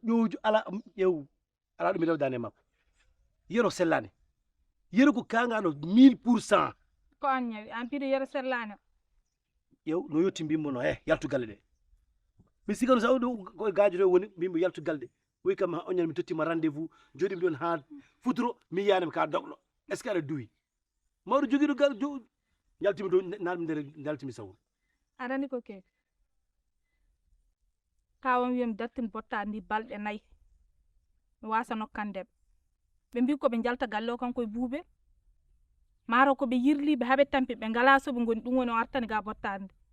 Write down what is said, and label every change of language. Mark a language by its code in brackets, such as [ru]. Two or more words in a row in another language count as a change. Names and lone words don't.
[ff] Ƴewju ala, ƴew. Ala ɗum e dane makko. Yero sellani. Yero ko kangaɗo mille pour cent. Ko an ñawi, an piɗo yero sellani. Ƴew, no yetti mbimmo no, eh, yaltu galle ɗe. Mi sikano sa o ɗo ko gajo ɗo woni, mbimmo yaltu galle ɗe. Wi kam ha oñal mi tottima rendez-vous, joɗimi ɗon ha futuro, mi yiyanimi ka doglo. [fr] Est ce que [ff] aɗa duwi? Mawɗo joguiɗo gal, jo-, yaltimi ɗo, ne-, nanmi nder, yaltimi sawro. Aɗa andi ko ke? Kawam wiyam dattin botta ndi balɗe nayyi. Mi wasa nokkandeɓe. Ɓe mbi ko ɓe jalta galle o kanko e buube. Maaro ko ɓe yirli, ɓe haɓe tampi, ɓe ngala so ɓe ngoni, ɗum woni o artani ga bottande.